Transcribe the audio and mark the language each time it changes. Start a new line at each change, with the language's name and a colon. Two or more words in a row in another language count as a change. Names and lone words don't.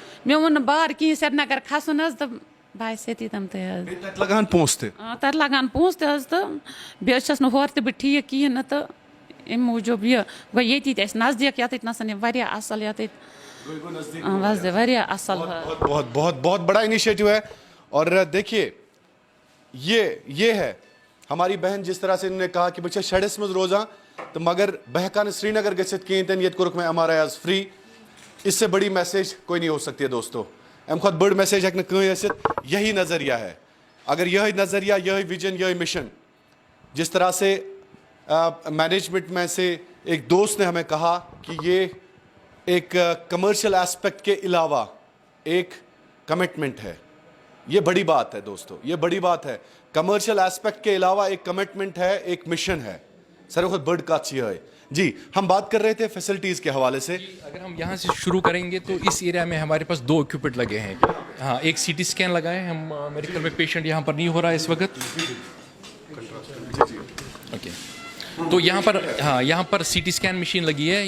Kashmiri: مےٚ ووٚن نہٕ بار کِہیٖنۍ سرینگر کھسُن حظ, تہٕ بہٕ آیَس ییٚتی تِم تہِ حظ. تَتہِ لگان پونٛسہٕ تہِ؟ تَتہِ لگان پونٛسہٕ تہِ حظ, تہٕ بیٚیہِ حظ چھَس نہٕ ہورٕ تہِ بہٕ ٹھیٖک کِہیٖنۍ نہٕ, تہٕ اَمہِ موٗجوٗب یہِ گوٚو ییٚتی تہِ اَسہِ نزدیٖک یَتٮ۪تھ نَسَن یہِ واریاہ اَصٕل یَتٮ۪تھ واریاہ اَصٕل.
Urdu: بہت بہت بہت بڑا انیشیٹو ہے. اور دیکھیے یہ ہے ہماری بہن, جس طرح سے انہوں نے کہا کہ
Kashmiri: بہٕ چھَس شَڈَس منٛز روزان تو مگر بہٕ ہٮ۪کہٕ ہا نہٕ سری نگر گٔژھِتھ کِہیٖنۍ تہِ نہٕ, ییٚتہِ کوٚرُکھ مےٚ ایم آر آی آز فری.
Urdu: اس سے بڑی میسیج کوئی نہیں ہو سکتی ہے دوستو.
Kashmiri: اَمہِ کھۄتہٕ بٔڑ میسیج ہٮ۪کہِ نہٕ کٕہۭنۍ ٲسِتھ.
Urdu: یہی نظریہ ہے. اگر یہی نظریہ, یہی ویژن, یہی مشن, جس طرح سے مینجمنٹ میں سے ایک دوست نے ہمیں کہا کہ یہ ایک
English: commercial aspect
Urdu: کے علاوہ ایک کمٹمنٹ ہے. یہ بڑی بات ہے دوستو, یہ بڑی بات ہے.
English: commercial aspect
Urdu: کے علاوہ ایک کمٹمنٹ ہے, ایک مشن ہے.
Kashmiri: ساروی کھۄتہٕ بٔڑ کَتھ چھِ یِہوٚے.
Urdu: جی ہم بات کر رہے تھے فیسلٹیز کے حوالے سے. اگر ہم یہاں سے شروع کریں گے تو اس ایریا میں ہمارے پاس 2 اکوپمنٹ لگے ہیں. ہاں, ایک سی ٹی اسکین لگا ہے. ہم میرے خیال میں پیشنٹ یہاں پر نہیں ہو رہا ہے اس وقت. اوکے, تو یہاں پر سی ٹی اسکین مشین لگی ہے.